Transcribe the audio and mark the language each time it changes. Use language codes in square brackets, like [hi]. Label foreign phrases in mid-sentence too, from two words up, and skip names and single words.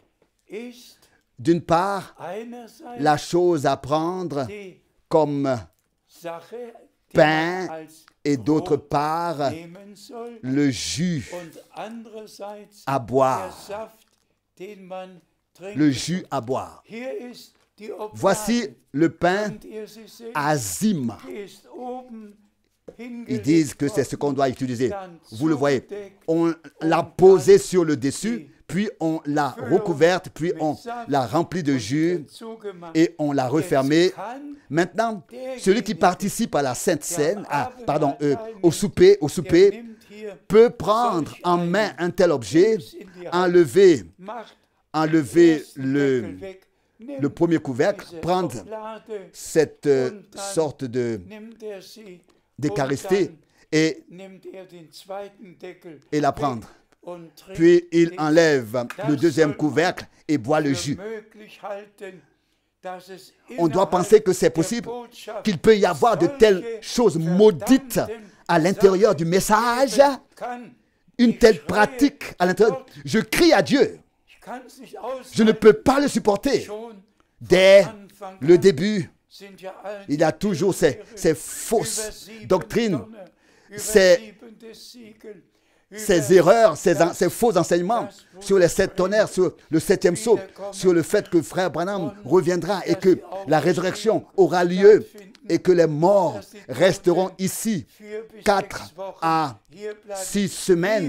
[fr] D'une part, la chose à prendre comme pain et d'autre part, le jus à boire. le jus à boire. [de] Hier ist die Oblade. [fr] Voici le pain [de] Und ihr sie seht, [fr] azim. [de] die ist oben [fr] Ils disent que c'est ce qu'on doit utiliser. [de] dann [fr] Vous le voyez, [de] zugedeckt [fr] on l'a posé sur le dessus, puis on l'a recouverte, puis on l'a remplie de jus [de] zugemacht. [fr] et on l'a refermée. [de] Jetzt kann [fr] Maintenant, celui qui participe à la Sainte Seine, au [de] der [fr] souper, [de] nimmt hier, [fr] peut prendre en main un tel objet, enlever [de] macht [fr] le [de] Deckel weg, nimmt [fr] le premier couvercle, [de] diese [fr] prendre [de] Oblade, [fr] cette sorte [de] nimmt sie [fr] d'Eucharistie [de] und [fr] et [de] dann nimmt den zweiten Deckel [fr] la [de] weg [fr] prendre. [de] und trinkt [fr] Puis il [de] den [fr] enlève le deuxième couvercle et boit le [de] für [fr] jus. [de] möglich halten, dass es [fr] On doit penser que c'est possible, qu'il peut y avoir de telles choses maudites à l'intérieur du message, une telle pratique à l'intérieur. Je crie à Dieu. Je ne peux pas le supporter. Dès le début, il y a toujours ces fausses doctrines, ces erreurs, ces faux enseignements sur les 7 tonnerres, sur le 7e sceau, sur le fait que Frère Branham reviendra et que la résurrection aura lieu et que les morts resteront ici 4 à 6 semaines.